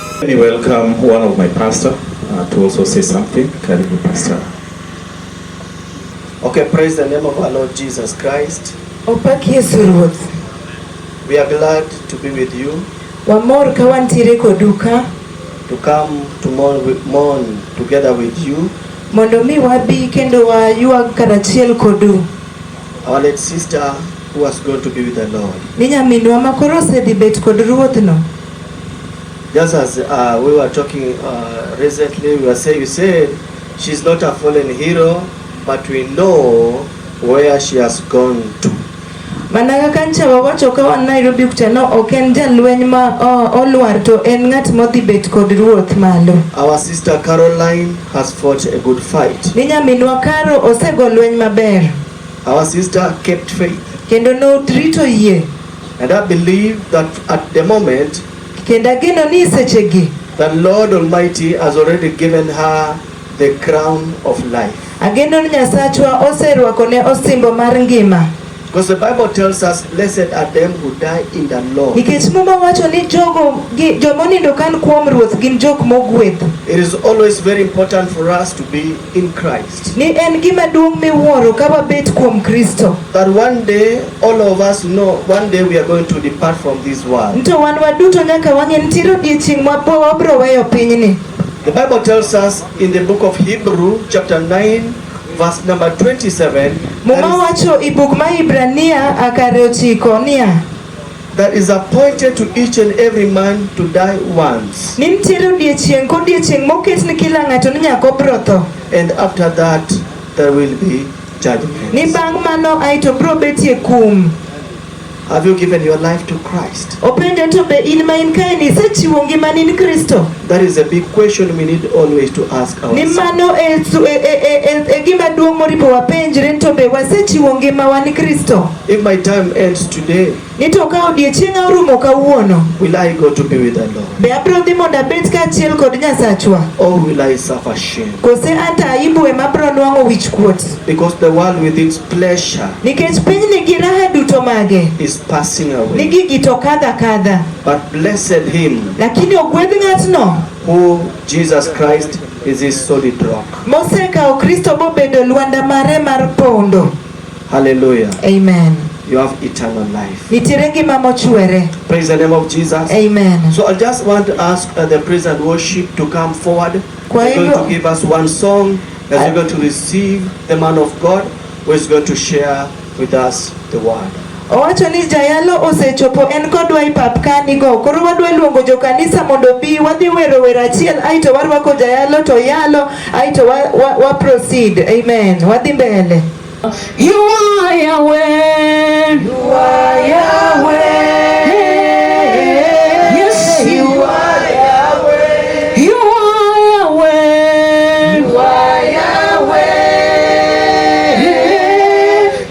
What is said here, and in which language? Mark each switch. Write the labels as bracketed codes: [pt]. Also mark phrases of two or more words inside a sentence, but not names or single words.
[en] me welcome one of my pastor to also say something. [sw] Karibu pastor. [en] Okay, praise the name of our Lord Jesus Christ. [luo] Opak Yesu Ruoth. [en] We are glad to be with you. [luo] Wamor ka wantiere koduka. [en] To come to mourn together with you. [luo] Mondo mi wabi kendo wayuag karachiel kodu. [en] Our late sister who was going to be with the Lord. [luo] Ni nyaminwa makoro osedhi bet kod Ruoth no. [en] Just as we were talking recently, you said she's not a fallen hero, but we know where she has gone to. [luo] Mana kaka ncha wawacho ka wan Nairobi kutano ok en jalweny ma olwar to en ng'at modhi bet kod Ruoth malo. [en] Our sister Caroline has fought a good fight. [luo] Ni nyaminwa Karo osego lweny maber. [en] Our sister kept faith. [luo] Kendo notrito yie. [en] And I believe that at the moment, [luo] kenda gino ni sechegi, [en] the Lord Almighty has already given her the crown of life. [luo] Ageno ni Nyasachwa oserwako ne osimbo mar ngima. [en] Because the Bible tells us, blessed are them who die in the Lord. [luo] Nikech muma wacho ni jomonindo kan kuom Ruoth gin jok mogwedh. [en] It is always very important for us to be in Christ. [luo] Ni en gima duong' miwuoro ka wabet kuom Kristo. [en] That one day, all of us know, one day we are going to depart from this world. [luo] Nto wan waduto nyaka wang'e nitiere odiechieng' ma wabro weyo pinyni. [en] The Bible tells us in the book of Hebrew, chapter 9, verse number 27. [luo] Muma wacho i buk ma Ibrania akare 9 niya. [en] That is appointed to each and every man to die once. [luo] Ni nitiere odiechieng' kodiechieng' moket ni kila ng'ato ni nyaka obro tho. [en] And after that, there will be judgment. [luo] Ni bang' mano aito bro betie kum. [en] Have you given your life to Christ? [luo] Opende to be in ma in kae ni isechiwo ngimani ni Kristo? [en] That is a big question we need always to ask ourselves. [luo] Ni mano e gima duong' moripo wapenjre to be wasechiwo ngimawa ni Kristo? [en] If my time ends today, [luo] ni to ka odiechienga orumo kawuono, [en] will I go to be with the Lord? [luo] Be abro dhi mondo abet kaachiel kod Nyasachwa? [en] Or will I suffer shame? [luo] Kose ata aibu ema bro nwang'o wich kuot? [en] Because the world with its pleasure, [luo] nikech pinyni gi raha duto mage, [en] is passing away. [luo] Ni gigi to kadha. [en] But blessed him, [luo] lakini ogwedh ng'atno [en] who Jesus Christ is his solid rock. [luo] Mosekao Kristo bobedo lwanda mare mar pondo. [en] Hallelujah. Amen. You have eternal life. [luo] Nitiere ngima mochwere. [en] Praise the name of Jesus. Amen. So I just want to ask the praise and worship to come forward. They're going to give us one song as we're going to receive the man of God who is going to share with us the word. [luo] Owacho ni jayalo osechopo en kodwa i pap kanigo. Koro wadwa luongo jo kanisa mondo bi wadhi wero achiel aito warwako jayalo to yalo aito wa proceed. Amen. Wadhi mbele. [en] You are Yahweh. You are Yahweh. Yes, you are Yahweh. You are Yahweh. You are Yahweh.